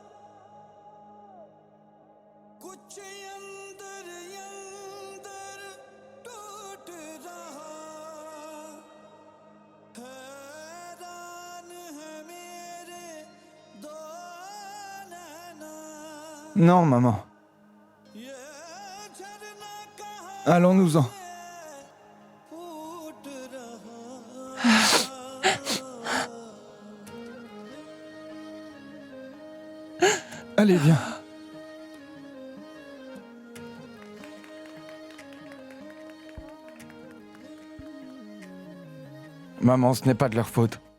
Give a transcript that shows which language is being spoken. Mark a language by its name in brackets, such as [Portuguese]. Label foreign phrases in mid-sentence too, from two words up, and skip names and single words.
[Hindi] कुछ अंदर अंदर टूट रहा हैरान है मेरे दो नैना [French] Non, maman. [Hindi] ये झरना कहाँ [French] Allons-nous-en. [Hindi] फूट रहा [French] Allez, viens. Maman, ce n'est pas de leur faute.